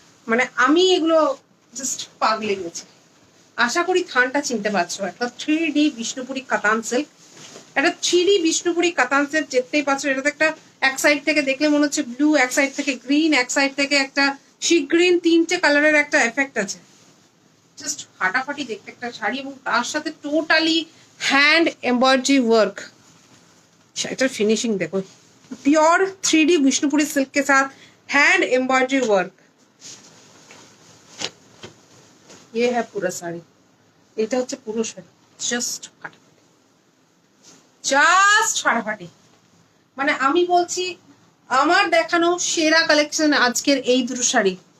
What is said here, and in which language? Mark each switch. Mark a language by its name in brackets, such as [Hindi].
[Bangla] মানে আমি এগুলো জাস্ট পাগলে গেছি। আশা করি থানটা চিনতে পারছো, একটা 3D বিষ্ণুপুরি কাতান সিল্ক, একটা 3D বিষ্ণুপুরি কাতান সিল্ক দেখতেই পাচ্ছ। এটাতে একটা এক সাইড থেকে দেখলে মনে হচ্ছে ব্লু, এক সাইড থেকে গ্রিন, এক সাইড থেকে একটা সি গ্রিন, 3টে কালারের একটা এফেক্ট আছে। জাস্ট ফাটাফাটি দেখতে একটা শাড়ি, এবং তার সাথে টোটালি হ্যান্ড এমব্রয়ডারি ওয়ার্ক। এটার ফিনিশিং দেখো, [Hindi] प्योर 3D विष्णुपुरी सिल्क के साथ हैंड एम्ब्रॉयडरी वर्क। ये है पूरा साड़ी, [Bangla] এটা হচ্ছে পুরো শাড়ি, জাস্ট ফাটাফাটি। জাস্ট ফাটাফাটি। মানে আমি বলছি আমার দেখানো সেরা কালেকশন আজকের এই দুটো শাড়ি।